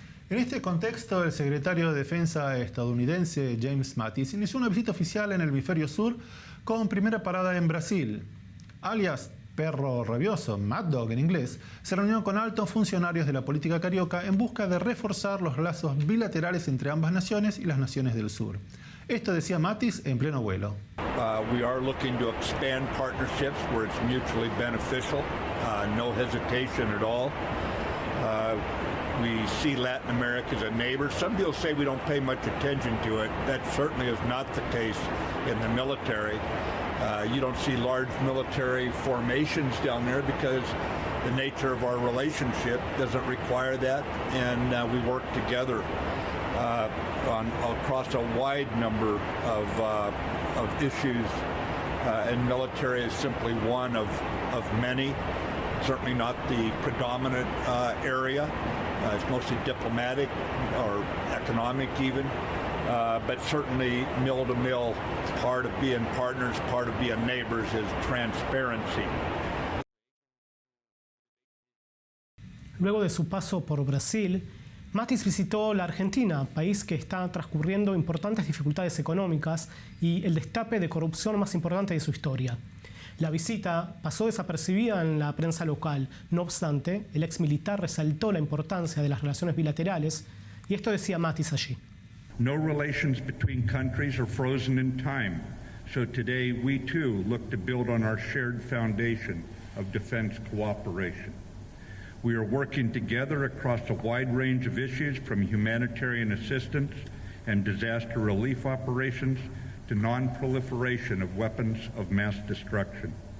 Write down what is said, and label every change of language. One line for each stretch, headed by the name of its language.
Spanish: En este contexto, el secretario de Defensa estadounidense James Mattis inició una visita oficial en el hemisferio sur con primera parada en Brasil. Alias perro rabioso, Mad Dog en inglés, se reunió con altos funcionarios de la política carioca en busca de reforzar los lazos bilaterales entre ambas naciones y las naciones del sur. Esto decía Mattis en pleno vuelo.
English: We are looking to expand partnerships where it's mutually beneficial, no hesitation at all. We see Latin America as a neighbor. Some people say we don't pay much attention to it. That certainly is not the case in the military. You don't see large military formations down there because the nature of our relationship doesn't require that, and we work together across a wide number of issues, and military is simply one of many. Certainly not the predominant area. It's mostly diplomatic or economic even, but certainly mill-to-mill, part of being partners, part of being neighbors is transparency.
Spanish: Luego de su paso por Brasil, Mattis visitó la Argentina, país que está transcurriendo importantes dificultades económicas y el destape de corrupción más importante de su historia. La visita pasó desapercibida en la prensa local. No obstante, el ex militar resaltó la importancia de las relaciones bilaterales y esto decía Mattis allí.
English: No relations between countries are frozen in time, so today we too look to build on our shared foundation of defense cooperation. We are working together across a wide range of issues, from humanitarian assistance and disaster relief operations to non-proliferation of weapons of mass destruction.